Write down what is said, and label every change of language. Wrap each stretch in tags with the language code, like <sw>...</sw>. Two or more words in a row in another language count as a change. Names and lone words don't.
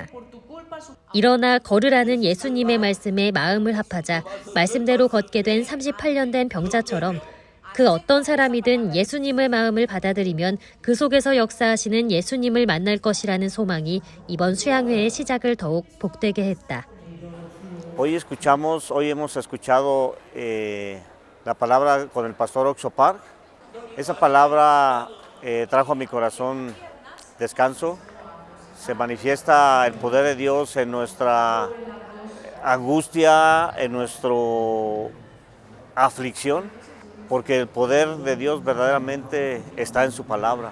<ko>일어나 걸으라는 예수님의 말씀에 마음을 합하자 말씀대로 걷게 된 38년 된 병자처럼 그 어떤 사람이든 예수님의 마음을 받아들이면 그 속에서 역사하시는 예수님을 만날 것이라는 소망이 이번 수양회의 시작을 더욱 복되게 했다.</ko> <es>Hoy hemos escuchado la palabra con el pastor Oxopar. Esa palabra trajo a mi corazón descanso. Se manifiesta el poder de Dios en nuestra angustia, en nuestra aflicción, porque el poder de Dios verdaderamente está en su palabra.</es>